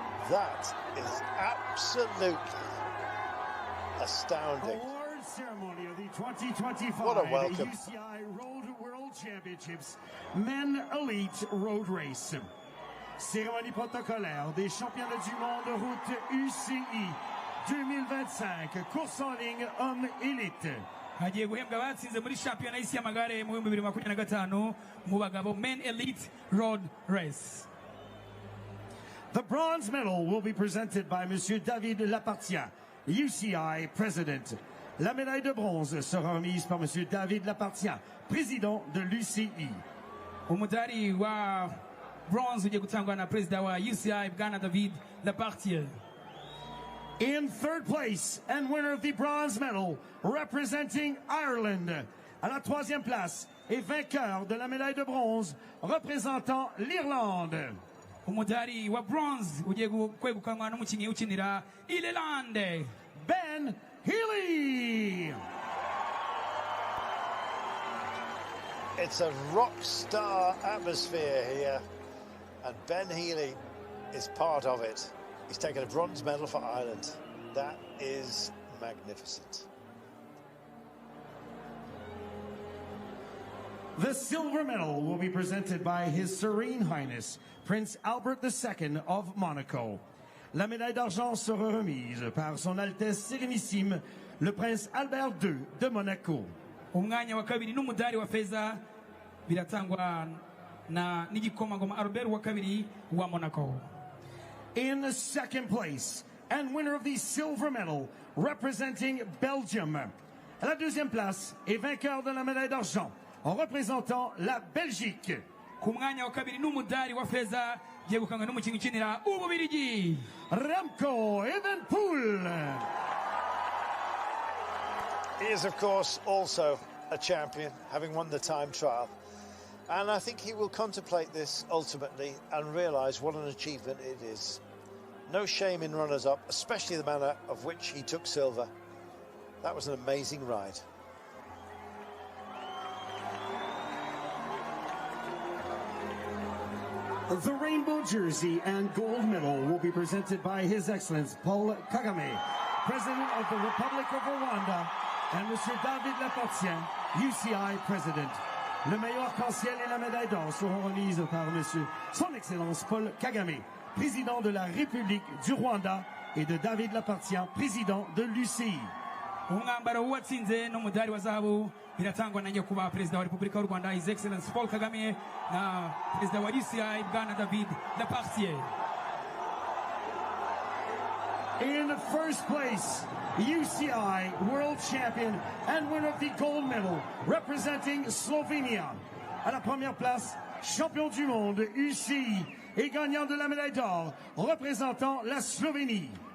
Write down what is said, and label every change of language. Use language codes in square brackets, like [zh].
[en] That is absolutely astounding. Award ceremony of the 2025 What a welcome. UCI Road World Championships Men Elite Road Race. [fr] Cérémonie protocolaire des championnats du monde route UCI 2025, course en ligne homme élite. [rw] Hagiye guhembwa abatsinze muri shampiyona y'isi y'amagare mu 2025 mu bagabo Men Elite Road Race. [en] The bronze medal will be presented by Monsieur David Lapartien, UCI President. [fr] La médaille de bronze sera remise par Monsieur David Lapartien, président de l'UCI. [rw] Umudali wa bronze ugiye gutangwa na president wa UCI Bwana David Lapartien. [en] In third place and winner of the bronze medal, representing Ireland. [fr] À la troisième place et vainqueur de la médaille de bronze, représentant l'Irlande. [rw] Umudali wa bronze ugiye kwegukanwa n'umukinnyi ukinira Ireland, [en] Ben Healy. It's a rock star atmosphere here, and Ben Healy is part of it. He's taken a bronze medal for Ireland. That is magnificent. The silver medal will be presented by His Serene Highness, Prince Albert II of Monaco. [fr] La médaille d'argent sera remise par Son Altesse Sérénissime, le Prince Albert II de Monaco. [rw] Umwanya wa kabiri n'umudali wa feza biratangwa na n'igikomangoma Albert wa kabiri wa Monaco. [en] In second place and winner of the silver medal, representing Belgium. [fr] À la deuxième place et vainqueur de la médaille d'argent, en représentant la Belgique. [rw] Ku mwanya wa kabiri n'umudali wa feza yegukanywe n'umukinnyi ukinira BiliGi, [en] Remco Evenepoel. He is, of course, also a champion, having won the time trial. And I think he will contemplate this ultimately and realise what an achievement it is. No shame in runners-up, especially the manner of which he took silver. That was an amazing ride. The rainbow jersey and gold medal will be presented by His Excellency Paul Kagame, President of the Republic of Rwanda, and Monsieur David Lapartien, UCI President. [fr] Le maillot arc-en-ciel et la médaille d'or seront remises par Monsieur Son Excellence Paul Kagame, Président de la République du Rwanda, et de David Lapartien, Président de l'UCI. [rw] umwambaro w'uwatsinze n'umudali wa zahabu biratangwa na nyakubahwa perezida wa Repubulika y'u Rwanda [en] His Excellency [rw] Paul Kagame na perezida wa UCI Bwana David Lapartien. [en] In first place, UCI World Champion and winner of the gold medal, representing Slovenia. [fr] À la première place, champion du monde UCI et gagnant de la médaille d'or, représentant la Slovénie.